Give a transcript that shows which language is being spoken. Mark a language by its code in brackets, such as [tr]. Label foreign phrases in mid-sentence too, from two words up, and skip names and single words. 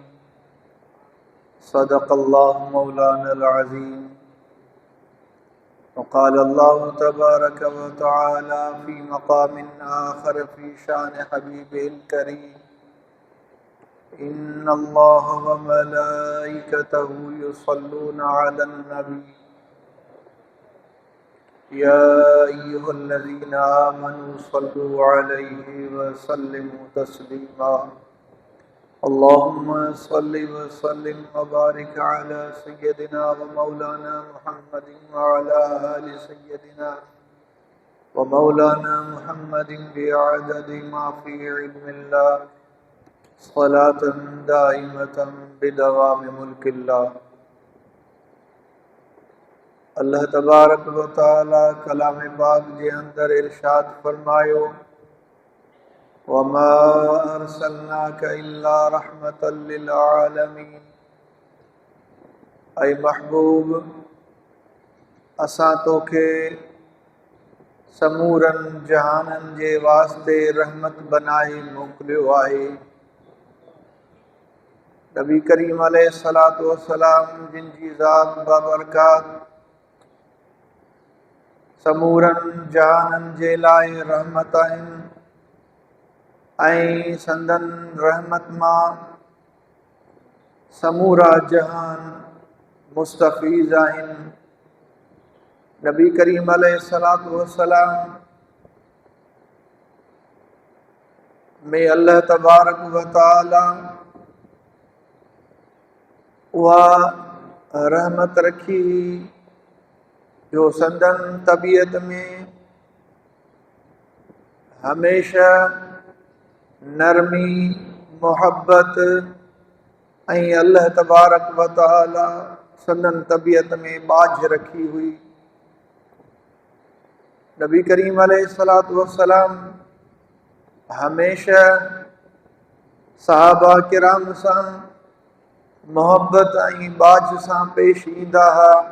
[ar] صدق الله مولانا العظيم. و قال الله تبارك و تعالى في مقام آخر في شأن حبيبه الكريم. إن الله و ملائكته يصلون على النبي يا أيها الذين آمنوا صلوا عليه و سلموا تسليما. اللهم صل و سلم و بارك على سيدنا و مولانا محمد و على آل سيدنا و مولانا محمد بعدد ما في علم الله صلاة دائمة بدوام ملك الله. الله تبارك و تعالى [sd] कलाम पाक जे अंदर इरशाद फरमायो [ar] وما أرسلناك إلا رحمة لل عالمين. [sd] ऐ महबूब असां तोखे समूरन जहानन जे वास्ते रहमत बनाए मोकिलियो आहे। नबी करीम [ar] عليه الصلاة والسلام [sd] जिन जी ज़ात बाबरकात समूरन जहानन जे लाइ रहमत आहिनि ऐं संदन रहमत मां समूरा जहान मुस्तफ़ीज़ आहिनि। नबी करीम [ar] عليه الصلاة والسلام [sd] में [ar] الله تبارك و تعالى [sd] उहा रहमत रखी जो संदन तबीयत में हमेशा नरमी मोहब्बत ऐं [ar] الله تبارك و تعالى [sd] संदन तबीयत में बाझ रखी हुई। नबी करीम [ar] عليه الصلاة والسلام [sd] हमेशा सहाबा किराम सां मोहब्बत ऐं बाझ सां पेश ईंदा हुआ।